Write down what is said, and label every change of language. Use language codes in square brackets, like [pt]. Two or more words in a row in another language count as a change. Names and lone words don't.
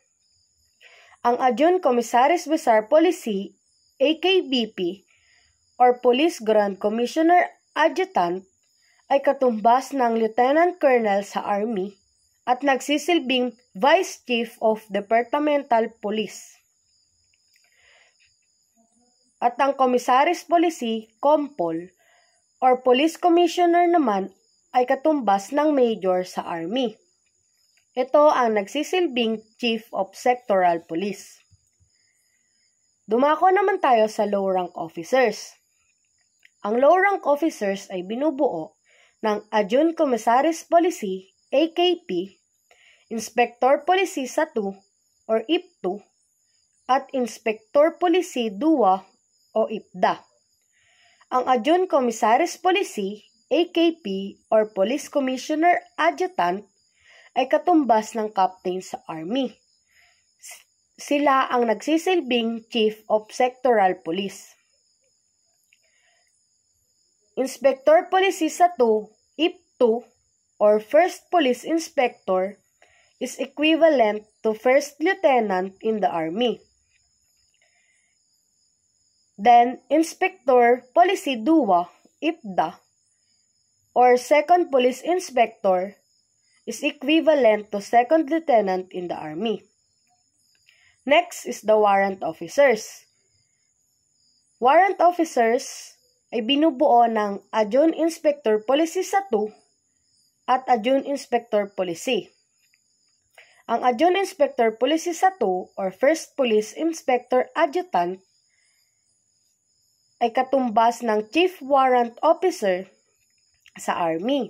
[tl] Ang Adjunct Commissaris Besar Policy, AKBP, or Police Grand Commissioner Adjutant, ay katumbas ng Lieutenant Colonel sa Army at nagsisilbing Vice Chief of Departmental Police. At ang Commissaris Policy, COMPOL, or Police Commissioner naman ay katumbas ng Major sa Army. Ito ang nagsisilbing Chief of Sectoral Police. Dumako naman tayo sa [en] low-rank officers. [tl] Ang [en] low-rank officers [tl] ay binubuo ng Adjunct Commissaris Policy, AKP, Inspector Policy sa 2 or IP2, at Inspector Policy DUA o IPDA. Ang Adjunct Commissaris Policy, AKP, or Police Commissioner Adjutant ay katumbas ng captain sa Army. Sila ang nagsisilbing Chief of Sectoral Police. [en] Inspector Policy sa 2, IP2, or First Police Inspector is equivalent to First Lieutenant in the Army. Then, Inspector Policy DUA, IPDA, or Second Police Inspector is equivalent to Second Lieutenant in the Army. Next is the warrant officers. Warrant officers [tl] ay binubuo ng Adjunct Inspector Policy sa 2 at Adjunct Inspector Policy. Ang Adjunct Inspector Policy sa 2 or First Police Inspector Adjutant ay katumbas ng Chief Warrant Officer sa Army.